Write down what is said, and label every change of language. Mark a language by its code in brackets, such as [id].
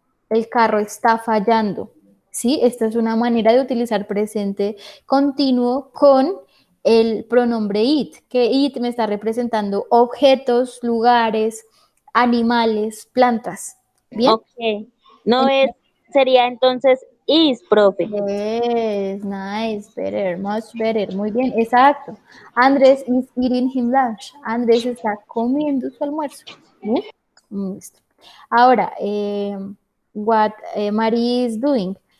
[es] El carro está fallando. ¿Sí? Esta es una manera de utilizar presente continuo con el pronombre it, que it me está representando objetos, lugares, animales, plantas. ¿Bien? Ok. No es, sería entonces is, profe. [en] Yes, nice, better, much better. [es] Muy bien, exacto. [en] Andrés is eating him lunch. [es] Andrés está comiendo su almuerzo. ¿Bien? Listo. Ahora, [en] what Mary is doing.